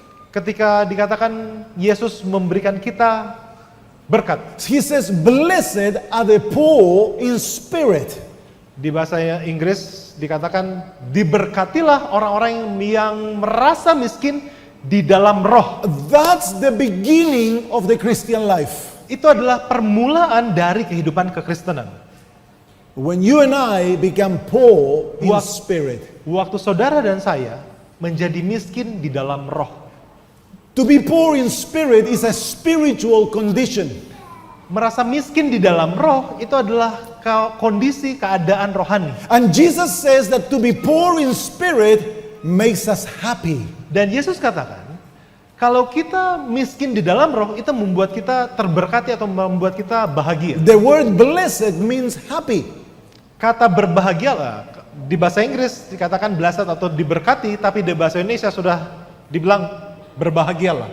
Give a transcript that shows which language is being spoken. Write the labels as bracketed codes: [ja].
[id] Ketika dikatakan Yesus memberikan kita berkat. [en] He says, blessed are the poor in spirit. [id] Di bahasa Inggris dikatakan, diberkatilah orang-orang yang merasa miskin di dalam roh. [en] That's the beginning of the Christian life. [id] Itu adalah permulaan dari kehidupan kekristenan. [en] When you and I become poor in [id] Wak- [en] spirit. [id] Waktu saudara dan saya menjadi miskin di dalam roh. [en] To be poor in spirit is a spiritual condition. [id] Merasa miskin di dalam roh itu adalah kondisi keadaan rohani. [en] And Jesus says that to be poor in spirit makes us happy. [id] Dan Yesus katakan, kalau kita miskin di dalam roh, itu membuat kita terberkati atau membuat kita bahagia. [en] The word blessed means happy. [id] Kata berbahagialah, di bahasa Inggris dikatakan blessed atau diberkati, tapi di bahasa Indonesia sudah dibilang berbahagialah.